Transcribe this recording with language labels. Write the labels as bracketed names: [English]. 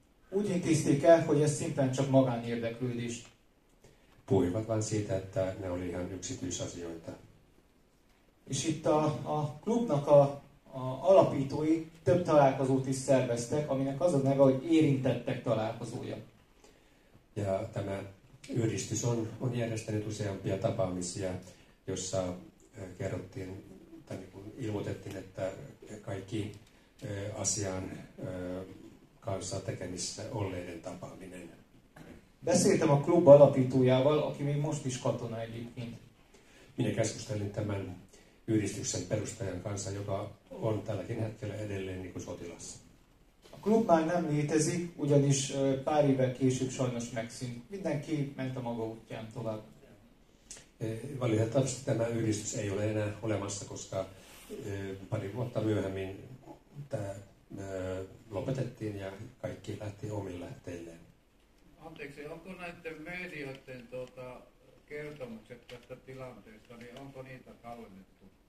[Hungarian] Úgy intézték el, hogy ez szimplán csak magánérdeklődés. [Finnish] Puhuivat vain siitä, että ne oli ihan yksityisasioita. [Hungarian] És itt a klubnak a alapítói több találkozót is szerveztek, aminek az a neve, hogy érintettek találkozója. [Finnish] Ja tämä yhdistys on järjestänyt useampia tapaamisia, jossa kerrottiin tai niin kuin ilmoitettiin, että kaikki asian kanssa tekemissä olleiden tapaaminen. [Hungarian] Beszéltem a klub alapítójával, aki még most is katona egyébként. [Finnish] Minä keskustelin tämän yhdistyksen perustajan kanssa, joka on tälläkin hetkellä edelleen niin kuin sotilas. [Hungarian] A klub már nem létezik, ugyanis pár évvel később sajnos megszűnt. Mindenki ment a maga útján tovább. [Finnish] Valitettavasti tämä yhdistys ei ole enää olemassa, koska pari vuotta myöhemmin tämä lopetettiin ja kaikki lähti omille teilleen. Anteeksi, onko näiden medioiden kertomukset tästä tilanteesta, niin onko niitä tallennettu?